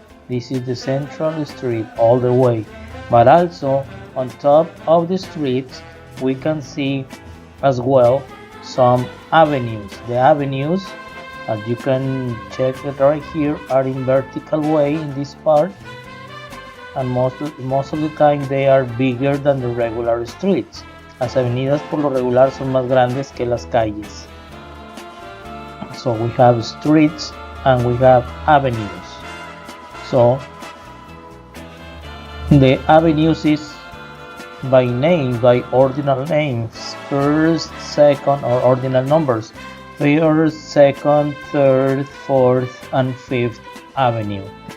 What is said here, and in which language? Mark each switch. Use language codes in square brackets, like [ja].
[en] This is the Central Street all the way. But also on top of the streets we can see as well some avenues. The avenues, as you can check it right here, are in vertical way in this part, and most of the time they are bigger than the regular streets. [es] Las avenidas por lo regular son más grandes que las calles. [en] So we have streets and we have avenues. So the avenues is by name, by ordinal names, first, second, or ordinal numbers. First, second, third, fourth, and fifth avenue.